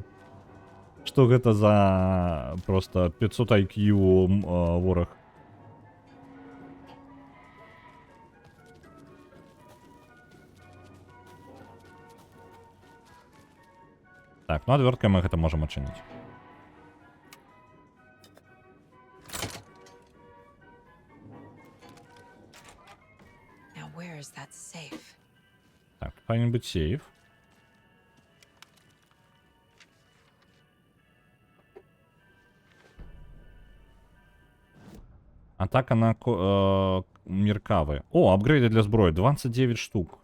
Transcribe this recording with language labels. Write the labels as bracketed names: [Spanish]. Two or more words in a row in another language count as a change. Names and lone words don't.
[Belarusian] Што гэта за просто 500 IQ вораг? Так, ну адвёрткай мы гэта можам адчыніць. [English] Now where is that safe? [Belarusian] Так, павінен быць сейф. Атака на меркавы. О, апгрейды для зброі. 29 штук.